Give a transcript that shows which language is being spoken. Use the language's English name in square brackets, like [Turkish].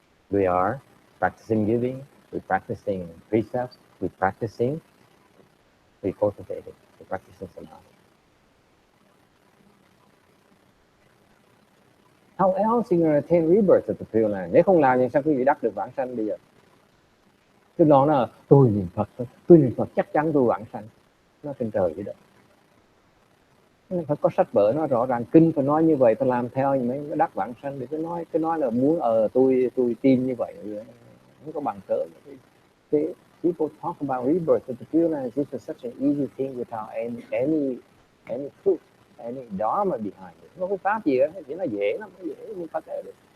[English] We are practicing giving, we're practicing precepts, we're practicing, we cultivate it, we're practicing samadhi. How else are you going to attain rebirth at the Pure Land? [Vietnamese] Nếu không làm thì sao quý vị đắc được vãng sanh bây giờ? Cứ nói là tôi niệm Phật chắc chắn tôi vãng sanh. Nó trên trời vậy đó. Phải có sách vở nó rõ ràng, kinh phải nói như vậy, tôi làm theo thì mới đắc vãng sanh. Thì cứ nói là muốn tôi tin như vậy, không có bằng cớ. [English] People talk about rebirth at the Pure Land. This is such an easy thing without any proof, any dharma behind it. [Vietnamese] Không có pháp gì hết, chỉ nó dễ lắm, nó dễ như Phật được.